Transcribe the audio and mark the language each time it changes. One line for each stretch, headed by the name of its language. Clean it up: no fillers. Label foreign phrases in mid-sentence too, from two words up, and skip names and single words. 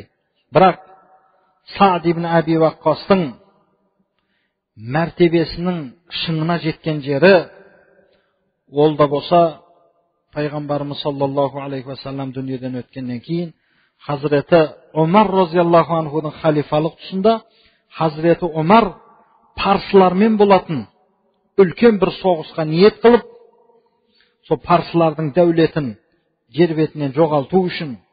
Kazakh: Бірақ Саад ибн Аби Ваққастың мәртебесінің шыңына жеткен жері, ол да болса пайғамбарымыз
Arabic: صلى الله عليه وسلم
Kazakh: дүниеден өткеннен кейін Хазіреті Омар
Arabic: رضي الله عنه
Kazakh: халифалық тұсында Хазіреті Омар парсылармен болатын үлкен бір соғысқа ниет қылып, сол парсылардың дәулетін жер бетінен жоғалту үшін,